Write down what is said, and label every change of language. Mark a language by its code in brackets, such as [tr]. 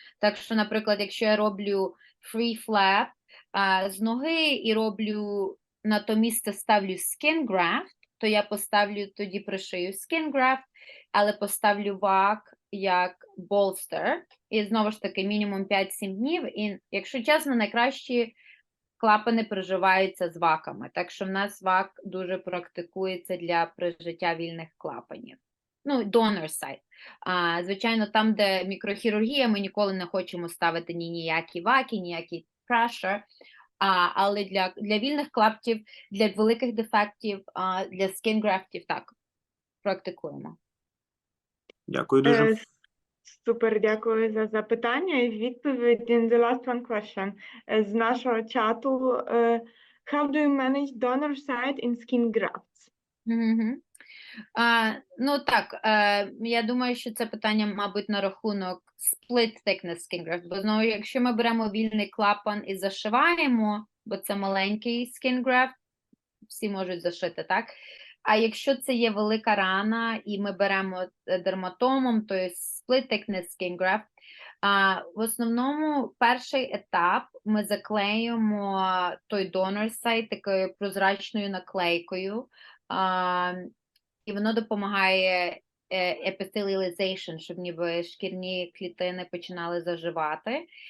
[uk] Так що, наприклад, якщо я роблю free-flap з ноги і роблю на то місце ставлю skin graft, то я поставлю, тоді пришию skin graft, але поставлю вак як болстер, і знову ж таки мінімум 5-7 днів, і, якщо чесно, найкращі клапани приживаються з ваками, так що в нас вак дуже практикується для прижиття вільних клапанів. Ну, donor site. Звичайно, там, де мікрохірургія, ми ніколи не хочемо ставити ніякі ваки, ніякі pressure, але для вільних клаптів, для великих дефектів, для skin graftів, так, практикуємо. Дякую дуже. Супер, дякую за запитання і відповідь. [en] In the last one question [uk] з нашого чату. [en] How do you manage donor site in skin grafts? [uk] Ну так, я думаю, що це питання, мабуть, на рахунок split thickness skin graft, бо знову, якщо ми беремо вільний клапан і зашиваємо, бо це маленький skin graft, всі можуть зашити, так? А якщо це є велика рана, і ми беремо дерматомом, то є split thickness skin graft, в основному перший етап ми заклеюємо той donor site такою прозрачною наклейкою, і воно допомагає epithelialization, щоб ніби шкірні клітини починали заживати.